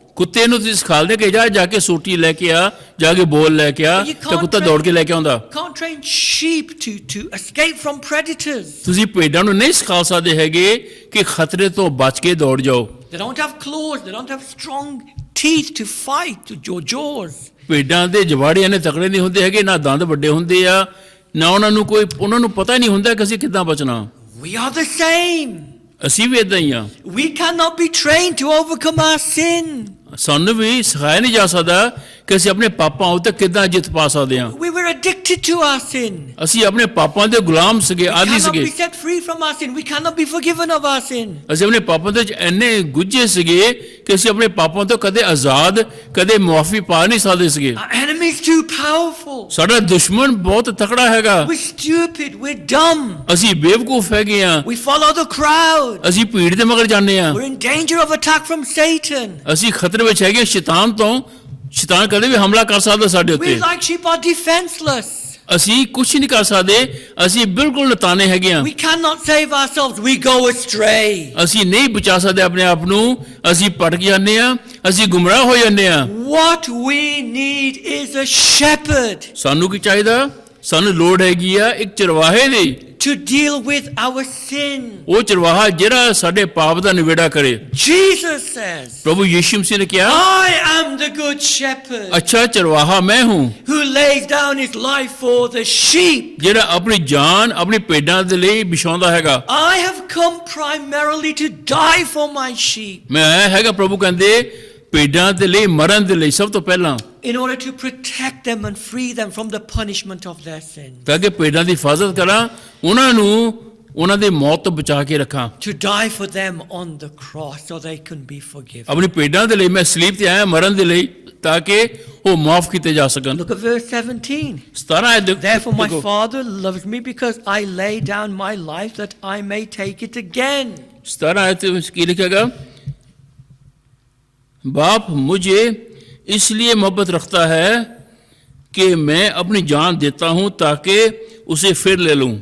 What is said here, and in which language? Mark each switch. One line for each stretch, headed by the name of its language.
Punjabi: ਕੁੱਤੇ ਨੂੰ ਤੁਸੀਂ ਸਿਖਾਲਦੇ ਕਿ ਜਾ ਕੇ ਸੋਟੀ ਲੈ ਕੇ ਆ, ਜਾ ਕੇ ਬੋਲ ਲੈ ਕੇ ਆ,
English: But you
Punjabi: ਤੇ ਕੁੱਤਾ ਦੌੜ ਕੇ ਲੈ ਕੇ ਆਉਂਦਾ।
English: Can't train sheep to escape from predators.
Punjabi: ਤੁਸੀਂ ਭੇਡਾਂ ਨੂੰ ਨਹੀਂ ਸਿਖਾ ਸਕਦੇ ਹੈਗੇ ਕਿ ਖਤਰੇ ਤੋਂ ਬਚ ਕੇ ਦੌੜ ਜਾਓ।
English: They don't have claws. They don't have strong teeth to fight, to your jaws.
Punjabi: ਭੇਡਾਂ ਦੇ ਜਵਾੜੇ ਇੰਨੇ ਤਕੜੇ ਨਹੀਂ ਹੁੰਦੇ ਹੈਗੇ, ਨਾ ਦੰਦ ਵੱਡੇ ਹੁੰਦੇ ਆ, ਨਾ ਉਹਨਾਂ ਨੂੰ ਪਤਾ ਨਹੀਂ ਹੁੰਦਾ ਕਿ ਅਸੀਂ ਕਿੱਦਾਂ ਬਚਣਾ।
English: We are the same.
Punjabi: ਅਸੀਂ ਵੀ ਇਦਾਂ ਹੀ ਆ।
English: We cannot be trained to overcome our sin.
Punjabi: ਸਾਨੂੰ ਵੀ ਸਿਖਾਇਆ ਨਹੀਂ ਜਾ ਸਕਦਾ ਕਿ ਅਸੀਂ ਆਪਣੇ ਪਾਪਾਂ ਉੱਤੇ ਕਿੱਦਾਂ ਜਿੱਤ ਪਾ ਸਕਦੇ ਹਾਂ।
English: We were addicted to our sin.
Punjabi: ਅਸੀਂ ਆਪਣੇ ਪਾਪਾਂ ਦੇ ਗੁਲਾਮ ਸੀਗੇ,
English: We
Punjabi: ਆਦੀ
English: cannot
Punjabi: ਸੀਗੇ।
English: be set free from our sin. We cannot be forgiven of our sin.
Punjabi: ਅਸੀਂ ਆਪਣੇ ਪਾਪਾਂ ਦੇ ਵਿੱਚ ਇੰਨੇ ਗੁੱਝੇ ਸੀਗੇ ਕਿ ਅਸੀਂ ਆਪਣੇ ਪਾਪਾਂ ਤੋਂ ਕਦੇ ਆਜ਼ਾਦ, ਕਦੇ ਮੁਆਫੀ ਪਾ ਨਹੀਂ ਸਕਦੇ ਸੀਗੇ।
English: Our enemy is too powerful.
Punjabi: ਸਾਡਾ ਦੁਸ਼ਮਣ ਬਹੁਤ ਤਕੜਾ ਹੈਗਾ।
English: We're stupid. We're dumb.
Punjabi: ਅਸੀਂ ਬੇਵਕੂਫ ਹੈਗੇ ਆ,
English: We follow the crowd.
Punjabi: ਅਸੀਂ ਭੀੜ ਦੇ ਮਗਰ ਜਾਂਦੇ ਆ,
English: We're in danger of attack from Satan.
Punjabi: ਅਸੀਂ ਖਤਰੇ ਵਿੱਚ ਹੈਗੇ ਸ਼ੈਤਾਨ ਤੋਂ। ਸ਼ੈਤਾਨ ਕਦੇ ਵੀ ਹਮਲਾ ਕਰ ਸਕਦਾ ਸਾਡੇ
English: We
Punjabi: ਉੱਤੇ।
English: like sheep are defenseless.
Punjabi: ਅਸੀਂ ਕੁਝ ਨਹੀਂ ਕਰ ਸਕਦੇ, ਅਸੀਂ ਬਿਲਕੁਲ ਨਤਾਨੇ ਹੈਗੇ ਆ।
English: We cannot save ourselves. We go astray.
Punjabi: ਅਸੀਂ ਨਹੀਂ ਬਚਾ ਸਕਦੇ ਆਪਣੇ ਆਪ ਨੂੰ, ਅਸੀਂ ਭਟਕ ਜਾਂਦੇ ਆ, ਅਸੀਂ ਗੁੰਮਰਾਹ ਹੋ ਜਾਂਦੇ ਆ।
English: What we need is a shepherd
Punjabi: ਸਾਨੂੰ ਕੀ ਚਾਹੀਦਾ? ਸਾਨੂੰ ਲੋੜ ਹੈਗੀ ਆ ਇੱਕ ਚਰਵਾਹੇ ਦੀ,
English: to deal with our sin.
Punjabi: ਉਹ ਚਰਵਾਹਾ ਜਿਹੜਾ ਸਾਡੇ ਪਾਪ ਦਾ ਨਿਬੇੜਾ ਕਰੇ।
English: Jesus says,
Punjabi: ਪ੍ਰਭੂ ਯੀਸ਼ੂ ਮਸੀਹ ਨੇ ਕਿਹਾ,
English: I am the good shepherd
Punjabi: ਅੱਛਾ ਚਰਵਾਹਾ ਮੈਂ ਹੂੰ,
English: who lays down his life for the sheep.
Punjabi: ਜਿਹੜਾ ਆਪਣੀ ਜਾਨ ਆਪਣੀ ਭੇਡਾਂ ਦੇ ਲਈ ਵਿਛਾਉਂਦਾ ਹੈਗਾ।
English: I have come primarily to die for my sheep
Punjabi: ਮੈਂ ਆਇਆ ਹੈਗਾ, ਪ੍ਰਭੂ ਕਹਿੰਦੇ, ਭੇਡਾਂ ਦੇ ਲਈ ਮਰਨ ਦੇ ਲਈ ਸਭ ਤੋਂ ਪਹਿਲਾਂ,
English: in order to protect them and free them from the punishment of their sin.
Punjabi: ਤਾਂ ਕਿ ਭੇਡਾਂ ਦੀ ਹਿਫਾਜ਼ਤ ਕਰਾਂ, ਉਹਨਾਂ ਨੂੰ ਉਹਨਾਂ ਦੀ ਮੌਤ ਤੋਂ ਬਚਾ ਕੇ ਰੱਖਾਂ।
English: To die for them on the cross so they can be forgiven.
Punjabi: ਆਪਣੀ ਭੇਡਾਂ ਦੇ ਲਈ ਮੈਂ ਸਲੀਬ ਤੇ ਆਇਆ, ਮਰਨ ਦੇ ਲਈ, ਤਾਂ ਕਿ ਉਹ ਮਾਫ ਕੀਤੇ ਜਾ ਸਕਣ।
English: Look at verse 17.
Punjabi: 17 ਆਇਤ
English: Therefore my
Punjabi: ਦੇਖੋ।
English: Father loves me because I lay down my life that I may take it again.
Hindi: 17 आयत में की लिखेगा, बाप मुझे इसलिए मोहब्बत रखता है कि मैं अपनी जान देता हूं ताकि उसे फिर ले लूं।